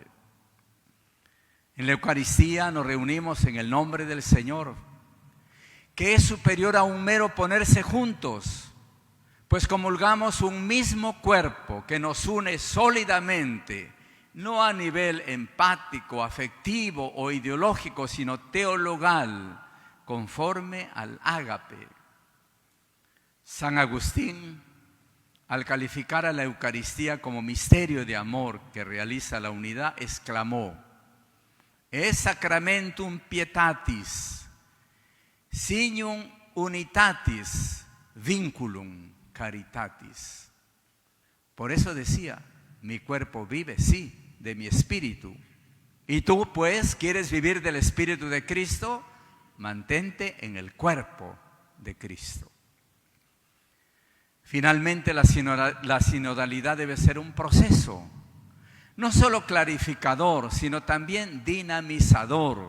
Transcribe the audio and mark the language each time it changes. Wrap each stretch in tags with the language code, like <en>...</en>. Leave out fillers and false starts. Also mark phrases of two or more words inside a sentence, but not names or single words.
<es>En la Eucaristía nos reunimos en el nombre del Señor, que es superior a un mero ponerse juntos, pues comulgamos un mismo cuerpo que nos une sólidamente, no a nivel empático, afectivo o ideológico, sino teologal, conforme al ágape. San Agustín, al calificar a la Eucaristía como misterio de amor que realiza la unidad, exclamó: es</es> <la>sacramentum pietatis, signum unitatis, vinculum caritatis.</la> <es>Por eso decía, mi cuerpo vive, sí, de mi espíritu. Y tú, pues, ¿quieres vivir del espíritu de Cristo? Mantente en el cuerpo de Cristo. Finalmente, la sinodalidad debe ser un proceso, no solo clarificador, sino también dinamizador.</es>